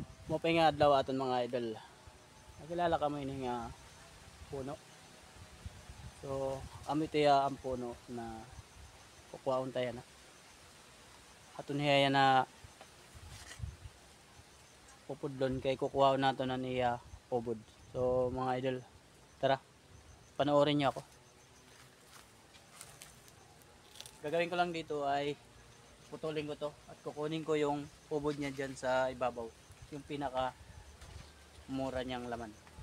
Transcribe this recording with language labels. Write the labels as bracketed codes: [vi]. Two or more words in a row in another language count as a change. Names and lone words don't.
[war] Mopay nga adlaw aton mga idol. Nakilala ka mo ini nga puno. So, amo tiya ang puno na kukuhaon tayo na. Aton hiya na pupudlon kay kukuhaon nato na niya ubod. [tl] So, mga idol, tara. Panoorin niyo ako. Gagawin ko lang dito ay putulin ko to at kukunin ko yung ubod niya diyan sa ibabaw. Yung pinaka mura niyang laman.